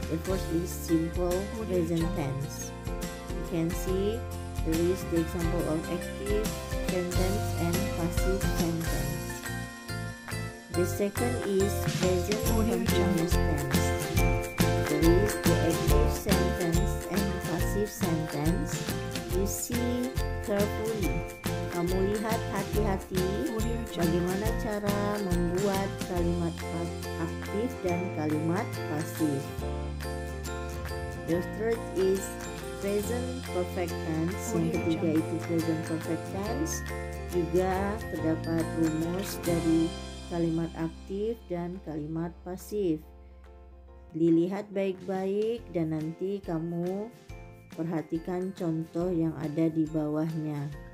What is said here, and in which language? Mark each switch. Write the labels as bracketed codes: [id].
[en] The first is simple present tense. You can see there is the example of active sentence and passive sentence. The second is present continuous tense. There is the active sentence and passive sentence. You see carefully. [id] Kamu lihat hati-hati bagaimana cara membuat kalimat aktif dan kalimat pasif. [en] The third is present perfect tense. [id] Yang ketiga itu present perfect tense. Juga terdapat rumus dari kalimat aktif dan kalimat pasif. Dilihat baik-baik dan nanti kamu perhatikan contoh yang ada di bawahnya.